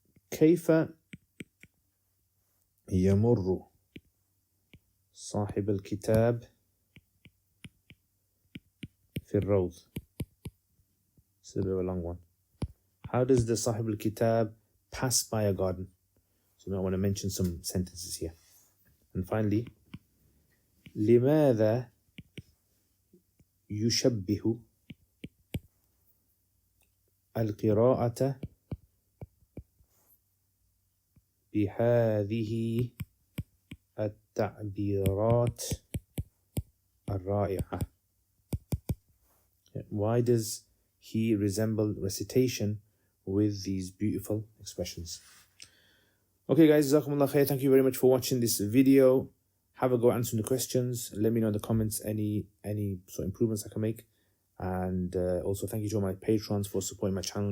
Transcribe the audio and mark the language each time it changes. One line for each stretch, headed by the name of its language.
Arabic: كيف يمر صاحب الكتاب في الروض؟ It's a bit of a long one.
English: How does the صاحب الكتاب pass by a garden? So now I want to mention some sentences here.
Arabic: And finally, لماذا يشبه القراءة بهذه التعبيرات الرائعة?
English: Why does he resemble recitation with these beautiful expressions? Okay guys, Jazakumullah khair. Thank you very much for watching this video. Have a go at answering the questions. Let me know in the comments any sort of improvements I can make. And also thank you to all my patrons for supporting my channel.